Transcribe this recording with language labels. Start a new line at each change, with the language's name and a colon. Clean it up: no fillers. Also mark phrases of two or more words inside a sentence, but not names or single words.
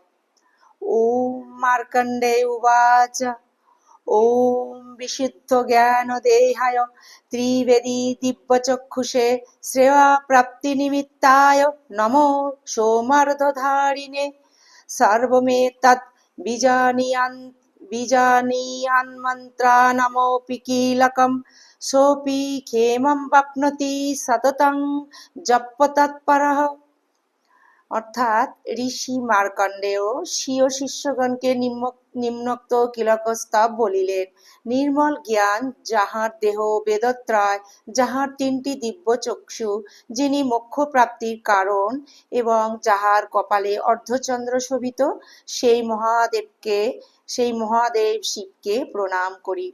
Sanskrit: ওম মার্কণ্ডেয় উবাচ। ওম বিশুদ্ধ জ্ঞান দেহায় ত্রিবেদী দিব্যচক্ষুষে শ্রেয়া প্রাপ্তি নিমিত্তায় নমো সোমার্ধধারিণে সর্বমেতৎ बीजानीयान्मन्त्रानमोऽपि कीलकं सोऽपि क्षेमं वाप्नोति सततं जपतत्परः।
Bangla: অর্থাৎ ঋষি মার্কণ্ডেয় স্বীয় শিষ্যগণকে নিম্নোক্ত কিলকস্তব বলিলেন। নির্মল জ্ঞান যাহার দেহ বেদত্রয়, যাহার তিনটি দিব্য চক্ষু, যিনি মোক্ষ প্রাপ্তির কারণ এবং যাহার কপালে অর্ধচন্দ্র শোভিত, সেই মহাদেব শিবকে প্রণাম করি।